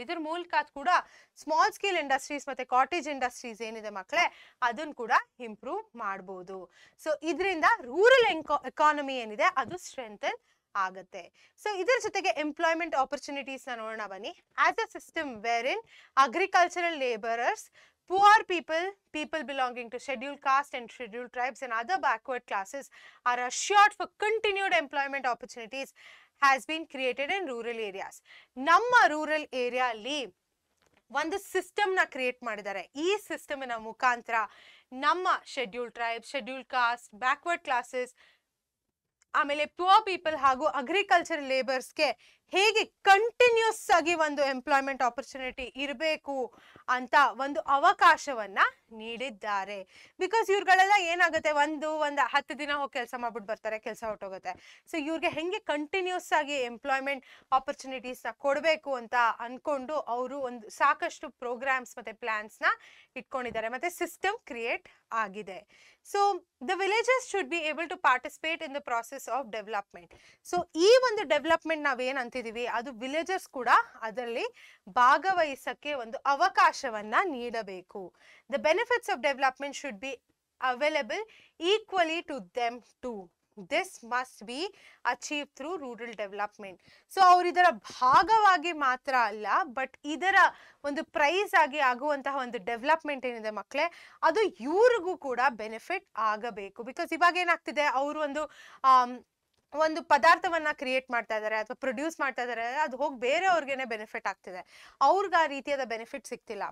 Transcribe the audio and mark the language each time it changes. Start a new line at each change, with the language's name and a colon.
Kannada: ಇದ್ರ ಮೂಲಕ ಕೂಡ ಸ್ಮಾಲ್ ಸ್ಕೇಲ್ ಇಂಡಸ್ಟ್ರೀಸ್ ಮತ್ತೆ ಕಾಟೇಜ್ ಇಂಡಸ್ಟ್ರೀಸ್ ಏನಿದೆ ಮಕ್ಕಳೇ, ಅದನ್ನ ಕೂಡ ಇಂಪ್ರೂವ್ ಮಾಡ್ಬೋದು. ಸೊ ಇದರಿಂದ ರೂರಲ್ ಎಕಾನಮಿ ಏನಿದೆ ಅದು ಸ್ಟ್ರೆಂಥನ್ ಆಗುತ್ತೆ. ಸೊ ಇದರ ಜೊತೆಗೆ ಎಂಪ್ಲಾಯ್ಮೆಂಟ್ ಆಪರ್ಚುನಿಟೀಸ್ ನ ನೋಡೋಣ ಬನ್ನಿ.
English: As a system where in agricultural labourers poor people, people belonging to scheduled caste and scheduled tribes and other backward classes are assured for continued employment opportunities has been created in rural areas.
Kannada: ನಮ್ಮ rural area ಅಲ್ಲಿ ಒಂದು system ನ create ಮಾಡಿದ್ದಾರೆ. ಈ ಸಿಸ್ಟಮಿನ ಮುಖಾಂತರ ನಮ್ಮ scheduled tribe, scheduled cost, backward classes, ಆಮೇಲೆ poor people ಹಾಗೂ ಅಗ್ರಿಕಲ್ಚರ್ ಲೇಬರ್ಸ್ಗೆ ಹೇಗೆ ಕಂಟಿನ್ಯೂಸ್ ಆಗಿ ಒಂದು ಎಂಪ್ಲಾಯ್ಮೆಂಟ್ ಆಪರ್ಚುನಿಟಿ ಇರಬೇಕು ಅಂತ ಒಂದು ಅವಕಾಶವನ್ನ ನೀಡಿದ್ದಾರೆ. ಬಿಕಾಸ್ ಇವ್ರುಗಳೆಲ್ಲ ಏನಾಗುತ್ತೆ, ಒಂದು 10 ದಿನ ಹೋಗಿ ಕೆಲಸ ಮಾಡ್ಬಿಟ್ಟು ಬರ್ತಾರೆ, ಕೆಲಸ ಹೊರಟೋಗುತ್ತೆ. ಸೊ ಇವ್ರಿಗೆ ಹೆಂಗೆ ಕಂಟಿನ್ಯೂಸ್ ಆಗಿ ಎಂಪ್ಲಾಯ್ಮೆಂಟ್ ಆಪರ್ಚುನಿಟೀಸ್ ನ ಕೊಡಬೇಕು ಅಂತ ಅನ್ಕೊಂಡು ಅವರು ಒಂದು ಸಾಕಷ್ಟು ಪ್ರೋಗ್ರಾಮ್ಸ್ ಮತ್ತೆ ಪ್ಲಾನ್ಸ್ ನ ಇಟ್ಕೊಂಡಿದ್ದಾರೆ, ಮತ್ತೆ ಸಿಸ್ಟಮ್ ಕ್ರಿಯೇಟ್ ಆಗಿದೆ.
English: So the villages should be able to participate in the process of development.
Kannada: So ಈ ಒಂದು ಡೆವಲಪ್ಮೆಂಟ್ ನಾವೇನ್ ಅಂತಿದೀವಿ, ಅದು ವಿಲೇಜಸ್ ಕೂಡ ಅದರಲ್ಲಿ ಭಾಗವಹಿಸಕ್ಕೆ ಒಂದು ಅವಕಾಶವನ್ನ ನೀಡಬೇಕು.
English: The benefits of development should be available equally to them too. This must be achieved through rural development.
Kannada: So ಅವ್ರು ಇದರ ಭಾಗವಾಗಿ ಮಾತ್ರ ಅಲ್ಲ, ಬಟ್ ಇದರ ಒಂದು ಪ್ರೈಸ್ ಆಗಿ ಆಗುವಂತಹ ಒಂದು ಡೆವಲಪ್ಮೆಂಟ್ ಏನಿದೆ ಮಕ್ಕಳೇ, ಅದು ಇವ್ರಿಗೂ ಕೂಡ ಬೆನಿಫಿಟ್ ಆಗಬೇಕು. ಬಿಕಾಸ್ ಇವಾಗ ಏನಾಗ್ತಿದೆ, ಅವರು ಒಂದು ಪದಾರ್ಥವನ್ನ ಕ್ರಿಯೇಟ್ ಮಾಡ್ತಾ ಇದ್ದಾರೆ ಅಥವಾ ಪ್ರೊಡ್ಯೂಸ್ ಮಾಡ್ತಾ ಇದ್ದಾರೆ, ಅದು ಹೋಗಿ ಬೇರೆಯವ್ರಿಗೇನೆ ಬೆನಿಫಿಟ್ ಆಗ್ತಿದೆ, ಅವ್ರಿಗೆ ಆ ರೀತಿಯಾದ ಬೆನಿಫಿಟ್ ಸಿಗ್ತಿಲ್ಲ.